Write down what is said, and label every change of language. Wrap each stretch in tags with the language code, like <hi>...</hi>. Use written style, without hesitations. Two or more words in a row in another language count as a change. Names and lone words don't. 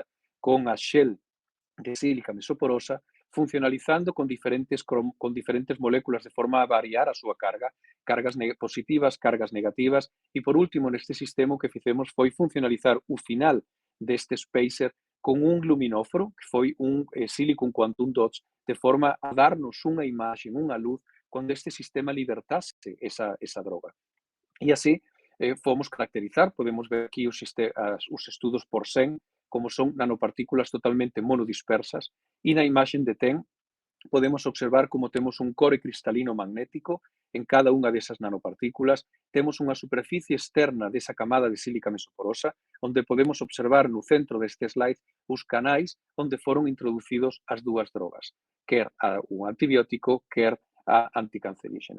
<gl>con a shell de sílica mesoporosa, funcionalizando con diferentes moléculas de forma a variar a súa carga, cargas positivas, cargas negativas, e por último, neste sistema o que fixemos foi funcionalizar o final deste spacer con un luminóforo, que foi un</gl> <en>silicon quantum dots,</en> <gl>de forma a darnos unha imaxe, unha luz, cando este sistema libertase esa droga. E así fomos caracterizar, podemos ver aquí os estudos por SEM, como son nanopartículas totalmente monodispersas, e na imaxe de TEN podemos observar como temos un core cristalino magnético en cada unha desas nanopartículas, temos unha superficie externa desa camada de sílica mesoporosa, onde podemos observar no centro deste slide os canais onde foron introducidos as dúas drogas, quer un antibiótico, quer a anticancerígena.</gl>